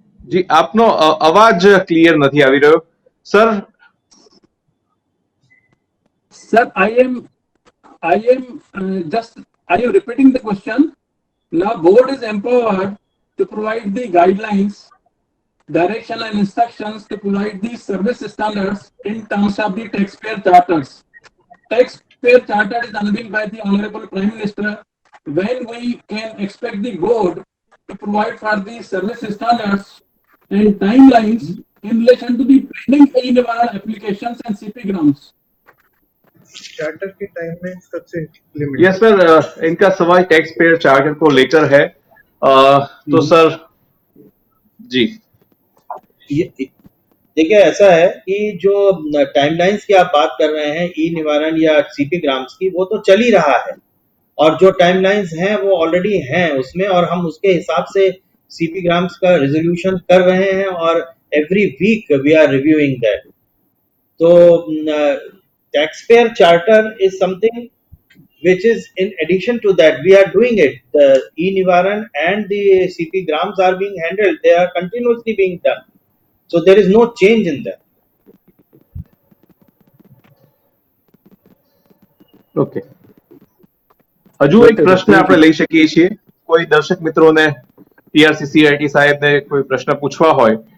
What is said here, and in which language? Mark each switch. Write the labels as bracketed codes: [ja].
[gu] જી, આપનો અવાજ ક્લિયર નથી આવી રહ્યો sir. [en] Sir, I am are you repeating the question? Now, board is empowered to provide the guidelines, direction and instructions to provide the service standards in terms of the taxpayer charters. Taxpayer charter is unveiled by the Honorable Prime Minister. When we can expect the board to provide for the service standards and timelines in relation to the pending e-Nivaran applications and CP grants? [hi] Charter की timelines कब से limit yes sir, इनका सवाल tax payer charter को लेकर है. तो sir जी देखिए, ऐसा है कि जो टाइमलाइंस की आप बात कर रहे हैं ई निवारण या सीपी ग्राम्स की, वो तो चल ही रहा है और जो टाइमलाइंस हैं वो ऑलरेडी हैं उसमें, और हम उसके हिसाब से सीपी ग्राम्स का रिजोल्यूशन कर रहे हैं और [en] Every week we are reviewing that. [hi] तो [en] taxpayer charter is something which is in addition to that. We are doing it. The e-Nivaran and the CP grams are being handled. They are continuously being done. So there is no change in that. [gu] Okay, હજુ એક પ્રશ્ન આપણે લઈ શકીએ છીએ. કોઈ દર્શક મિત્રોને પીઆરસીસીઆઈટી સાહેબને કોઈ પ્રશ્ન પૂછવા હોય.